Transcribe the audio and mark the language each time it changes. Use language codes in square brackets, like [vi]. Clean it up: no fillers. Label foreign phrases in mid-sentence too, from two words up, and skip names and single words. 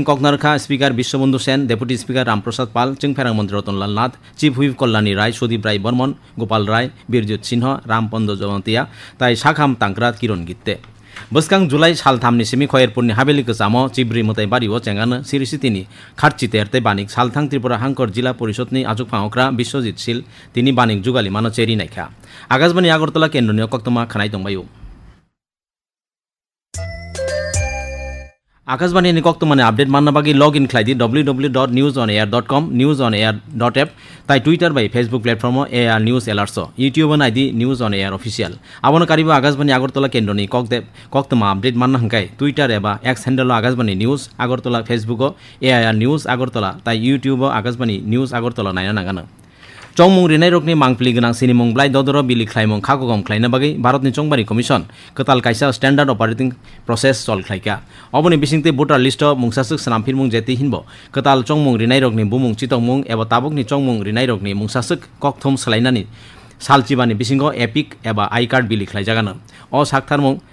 [trp] ककनारखा स्पीकर विश्वबंधु सेन डेपुटी स्पीकर रामप्रसाद पाल चिंफेरांग मंत्री रतनलाल नाथ चीफ हुइप कल्याणी राय सुदीप राय बर्मन गोपाल राय बीरजित सिंह रामपंद जवंतिया ताई शाखाम तांकरात किरण गित्ते बस्कां जुलाई साल 3 सिमी खयरपुरनि हाबेलि कसामो चिब्रि मताय बारिओ चेंगानो सिरिसितिनि खारचितेर तै बानिक सालथां त्रिपुरा हांकर जिल्ला परिषदनि आजुक फांगक्रा बिश्वजित शील तिनि बानिक जुगालि मानो चेरि नायखा आकाशबाणी आगरतला केन्द्रनि कक्तमा खानाय दंबायो आकाशबाणी कक्तमानि अपडेट माननो बागै [en] log in [trp] खालायदि www.newsonair.com newsonair.app ताई ट्विटर बाय फेसबुक प्लेटफर्म AR न्यूज एलार्ट्स यूट्यूब नायदि न्यूज ऑन एयर ऑफिशियल आबोनो कारिबो आकाशबाणी आगरतला केन्द्रनि कक्तमा अपडेट माननो हंकाय ट्विटर एबा [en] X handle [trp] आकाशबाणी न्यूज आगरतला फेसबुक AR न्यूज आगरतला ताई यूट्यूब आकाशबाणी न्यूज आगरतला नायना नागानो चौमुं रिनाय रकनि मांगप्लि गोनां सिनिमुं ब्लाइ ददर बिलि ख्लाइमुं खागगम ख्लायनो बागै भारतनि चंबारि कमिसन कताल कायसा [en] standard operating process [trp] सल ख्लायका अबनि बिसिंते [en] voter list [trp] मुंसासुक सनामफिरमुं जेति हिनबो कताल चौमुं रिनाय रकनि बुमुं चितंमुं एबा ताबुकनि चौमुं रिनाय रकनि मुंसासुक ककथम सलायनानि सालचिबानि बिसिंगो एपिक एबा [en] I card [trp] बिलि ख्लायजागानो अ साखथारमुं